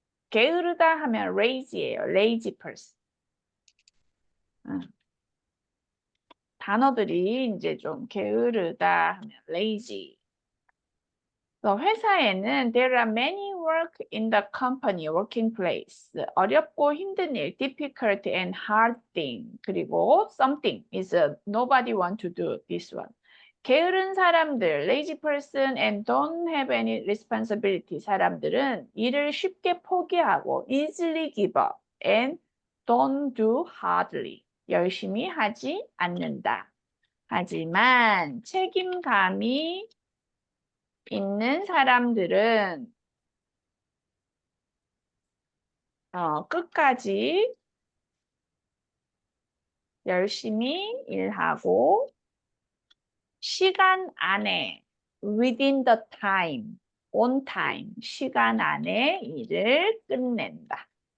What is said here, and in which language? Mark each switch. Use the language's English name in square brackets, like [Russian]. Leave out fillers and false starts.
[Korean] 게으르다 하면 lazy예요. [English] lazy person. [Korean] 단어들이 이제 좀 게으르다 하면 lazy. 회사에는 [English] there are many work in the company, working place. [Korean] 어렵고 힘든 일, [English] difficult and hard thing. 그리고 something is nobody want to do this one. [Korean] 게으른 사람들, [English] lazy person and don't have any responsibility [Korean] 사람들은 일을 쉽게 포기하고 [English] easily give up and don't do hardly. [Korean] 열심히 하지 않는다. 하지만 책임감이 있는 사람들은 끝까지 열심히 일하고 시간 안에 [English] within the time, on time, [Korean] 시간 안에 일을 끝낸다.